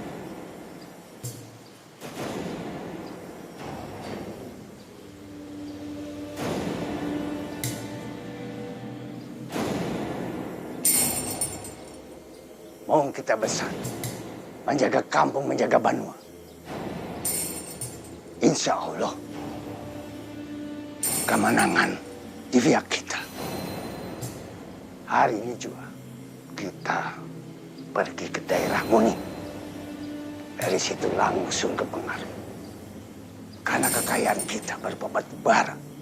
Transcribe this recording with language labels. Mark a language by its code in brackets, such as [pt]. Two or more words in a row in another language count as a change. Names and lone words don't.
[id] Mau kita besar, menjaga kampung, menjaga Banua. [ar] Insya Allah, [id] kemenangan di pihak kita. Hari ini juga kita pergi ke daerah Muni. Dari situ langsung ke Pengaruh. Karena kekayaan kita berbatu bara.